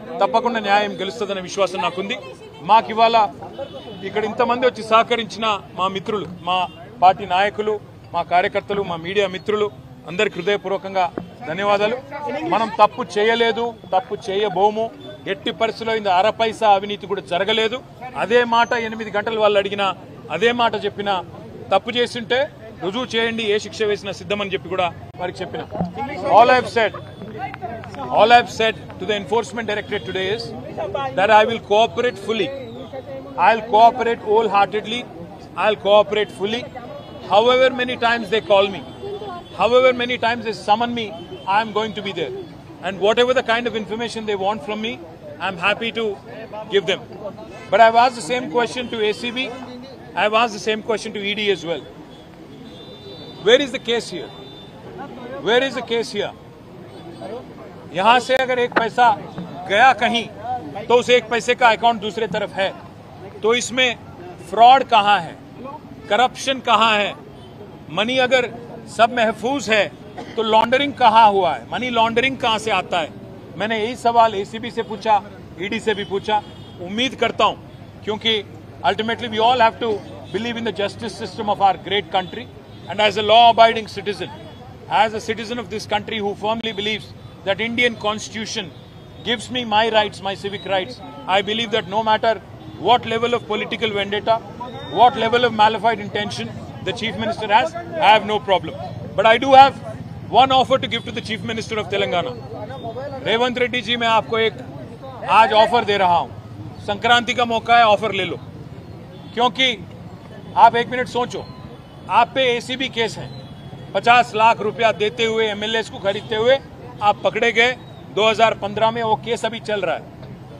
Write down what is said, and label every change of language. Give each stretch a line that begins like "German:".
Telugu: తప్పకుండా న్యాయం గెలుస్తుందనే విశ్వాసం నాకుంది. మాకు ఇవాళ ఇక్కడ ఇంతమంది వచ్చి సహకరించిన మా మిత్రులు, మా పార్టీ నాయకులు, మా కార్యకర్తలు, మా మీడియా మిత్రులు అందరికి హృదయపూర్వకంగా ధన్యవాదాలు. మనం తప్పు చేయలేదు, తప్పు చేయబోము. ఎట్టి పరిస్థితుల్లో ఇంత అరపైసా అవినీతి కూడా జరగలేదు. అదే మాట 8 గంటలు వాళ్ళు అడిగినా, అదే మాట చెప్పినా, తప్పు చేస్తుంటే రుజువు చేయండి, ఏ శిక్ష వేసినా సిద్ధమని చెప్పి కూడా వారికి చెప్పిన.
English: All I've said to the enforcement directorate today is that I will cooperate fully. I'll cooperate wholeheartedly. I'll cooperate fully. However many times they call me, however many times they summon me, I am going to be there. And whatever the kind of information they want from me, I'm happy to give them. But I've asked the same question to ACB. I've asked the same question to ED as well. Where is the case here,
Hindi: where is the case here? यहां से अगर एक पैसा गया कहीं तो उस एक पैसे का अकाउंट दूसरे तरफ है, तो इसमें फ्रॉड कहां है, करप्शन कहां है? मनी अगर सब महफूज है तो लॉन्ड्रिंग कहां हुआ है, मनी लॉन्ड्रिंग कहां से आता है? मैंने यही सवाल एसीबी से पूछा, ईडी से भी पूछा। उम्मीद करता हूं, क्योंकि
English: Ultimately we all have to believe in the justice system of our great country, and as a law abiding citizen, as a citizen of this country who firmly believes that Indian constitution gives me my rights, my civic rights, I believe that no matter what level of political vendetta, what level of malafide intention the chief minister has, I have no problem. But I do have one offer to give to the chief minister of Telangana.
Hindi: Revanth Reddy ji, मैं आपको एक आज offer दे रहा हूं, संक्रांति का मौका है, offer ले लो। क्योंकि आप एक मिनट सोचो, आप पे एसीबी केस है, 50 लाख रुपया देते हुए एमएलए को खरीदते हुए आप पकड़े गए 2015 में, वो केस अभी चल रहा है।